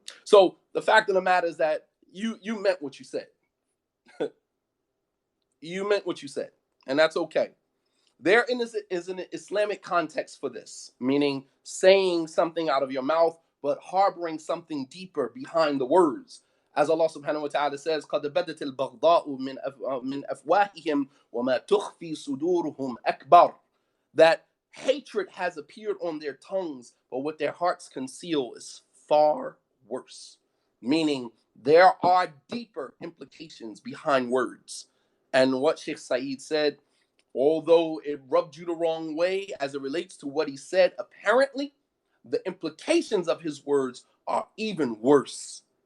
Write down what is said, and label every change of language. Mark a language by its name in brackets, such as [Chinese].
[English] So the fact of the matter is that you meant what you said. You meant what you said, and that's okay. There is an Islamic context for this, meaning saying something out of your mouth, but harboring something deeper behind the words. [Arabic] As Allah subhanahu wa ta'ala says, قَدْ بَدَتِ الْبَغْضَاءُ مِنْ أَفْوَاهِهِمْ وَمَا تُخْفِي صُدُورُهُمْ أَكْبَرُ. [English] That hatred has appeared on their tongues, but what their hearts conceal is far worse. Meaning, there are deeper implications behind words. And what Sheikh Saeed said, although it rubbed you the wrong way as it relates to what he said, apparently, the implications of his words are even worse.